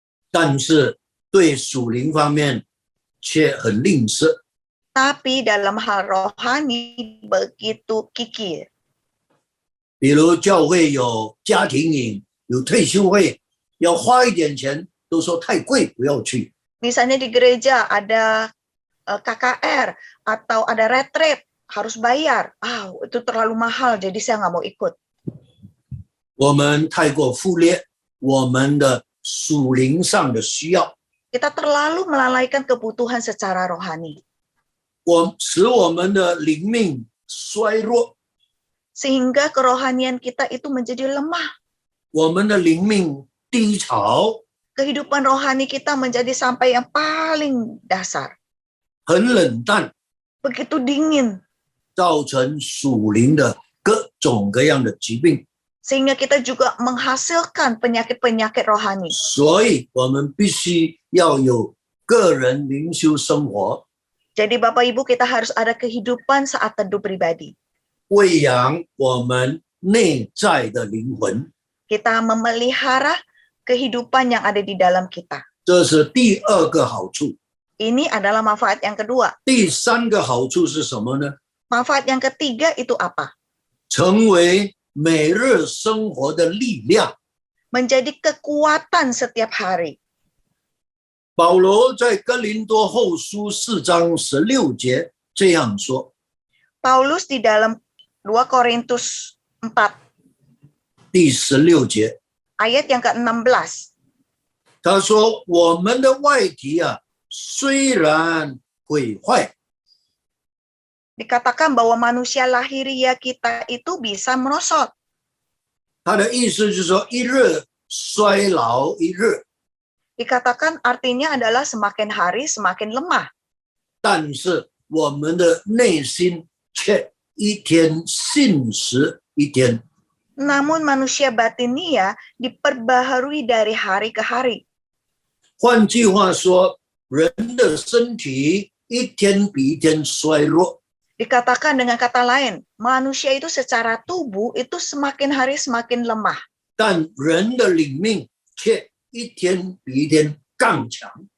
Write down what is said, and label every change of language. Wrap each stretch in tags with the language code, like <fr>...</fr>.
<zh>但是对属灵方面却很吝啬。</zh> <id>Tapi dalam hal rohani begitu kikir.</id> <zh>比如教会有家庭营，有退休会，要花一点钱，都说太贵，不要去。</zh> <id>Misalnya di gereja ada KKR atau ada retreat, harus bayar. Itu terlalu mahal, jadi saya nggak mau ikut.</id> <zh>我们太过忽略我们的属灵上的需要，</zh> <id>Kita terlalu melalaikan kebutuhan secara rohani.</id> <zh>使我们的灵命衰弱，</zh> <id>Sehingga kerohanian kita itu menjadi lemah.</id> <zh>我们的灵命低潮，</zh> <id>Kehidupan rohani kita menjadi sampai yang paling dasar.</id> <zh>很冷淡，</zh> <id>Begitu dingin.</id> <zh>造成属灵的各种各样的疾病。</zh> <id>Sehingga kita juga menghasilkan penyakit-penyakit rohani.</id> <zh>所以我们必须要有个人灵修生活，</zh> <id>Jadi Bapak Ibu, kita harus ada kehidupan saat teduh pribadi.</id> <zh>喂养我们内在的灵魂。</zh> <id>Kita memelihara kehidupan yang ada di dalam kita.</id> <zh>这是第二个好处。</zh> <id>Ini adalah manfaat yang kedua.</id> <zh>第三个好处是什么呢？</zh> <id>Manfaat yang ketiga itu apa?</id> <zh>成为每日生活的力量。</zh> <id>Menjadi kekuatan setiap hari.</id> <zh>保罗在哥林多后书4章16节这样说，</zh> <id>Paulus di dalam 2 Korintus 4</id> <zh>第16节，</zh> <id>ayat yang ke-16.</id> <zh>他说：“我们的外体啊，虽然毁坏，</zh> <id>Dikatakan bahwa manusia lahiriah kita itu bisa merosot.</id> <zh>他的意思就是说，一日衰老一日，</zh> <id>Dikatakan artinya adalah semakin hari semakin lemah.</id> <zh>但是我们的内心却一天信实一天。</zh> <id>Namun manusia batinia diperbaharui dari hari ke hari.</id> <zh>换句话说，人的身体一天比一天衰弱。”</zh> <id>Dikatakan dengan kata lain, manusia itu secara tubuh itu semakin hari semakin lemah.</id> <zh>但人的灵命却一天比一天更强。</zh>